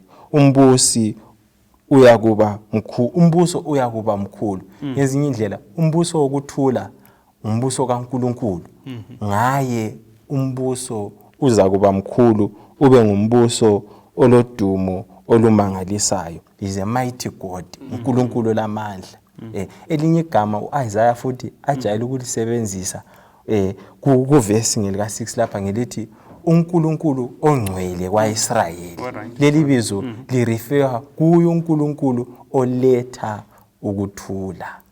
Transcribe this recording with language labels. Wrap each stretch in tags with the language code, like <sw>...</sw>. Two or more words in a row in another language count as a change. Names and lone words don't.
<nd>Umbuso uyakuba mkhulu. Ngezinye indlela umbuso wokuthula umbuso kaNkulunkulu, ngaye umbuso uza kuba mkhulu, ube ngumbuso olodumo olumangalisayo.</nd> <en>Is a mighty God,</en> <nd>uNkulunkulu lamandla. Elinye igama uIsaiah futhi ajayele ukulisebenzisa kuvesi ngelika 6 lapha ngelithi uNkulunkulu ongcwele kwaIsrayeli. Alright. Leli bizo lirefer kuyo uNkulunkulu oletha ukuthula.</nd>